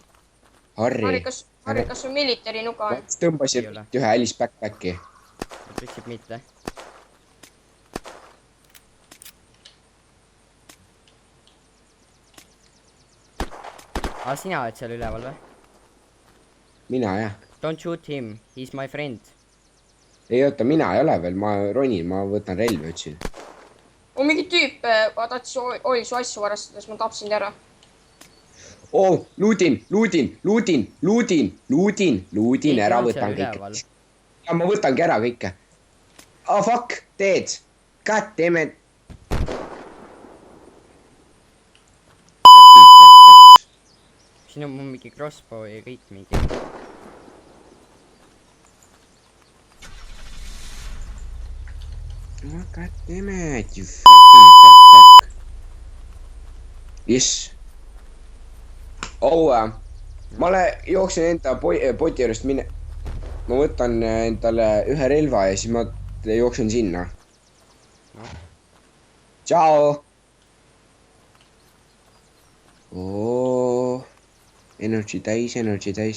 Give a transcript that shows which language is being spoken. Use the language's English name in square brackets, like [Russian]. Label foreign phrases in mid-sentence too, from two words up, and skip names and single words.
[Estonian] Harri, kas sul military nuga on? tõmbasid Ei ole. ühe Alice backpacki. ütleb mitte. sina oled seal üleval või? mina jah. [English] Don't shoot him, he is my friend. [Estonian] ei oota, mina ei ole veel, ma ronin, ma võtan relvi otsin. mingi tüüp tahtis su asju varastada, siis ma tapsin ta ära. Luudin, ära võtan kõike. ja ma võtangi ära kõike. [English] Fuck, dead. God damn it. [Estonian] siin on mul mingi crossbow ja kõik mingi. [English] God damn it, you fucking fuck. Yes. [Estonian] ma jooksen enda poti juurest ma võtan endale ühe relva ja siis ma jooksen sinna. Tšau. Energy täis.